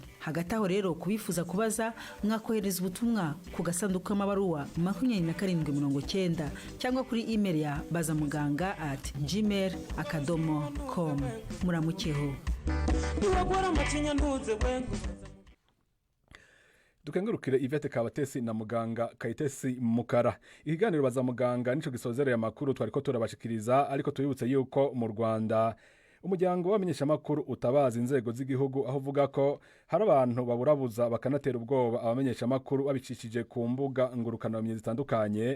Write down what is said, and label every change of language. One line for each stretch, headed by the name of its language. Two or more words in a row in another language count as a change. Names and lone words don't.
Kinyarwanda: Hagati aho rero kubifuza kubaza mwakohereza ubutumwa ku gasanduku k'amabaruwa 2790 cyangwa kuri email ya bazamuganga@gmail.com.
Rundi: Muramukeho. Dukengurukire Yvette Kabatesi na muganga Kayitesi Mukara. Ikiganiro baza muganga nico gisozereye amakuru twariko turabashikiriza, ariko tubibutse yuko mu Rwanda umuryango wamenyesha makuru utabaza inzego z'igihugu, aho uvuga ko hari abantu baburabuza bakanatera ubwoba abamenyesha makuru babicishije ku mbuga ngurukana bumenyi zitandukanye.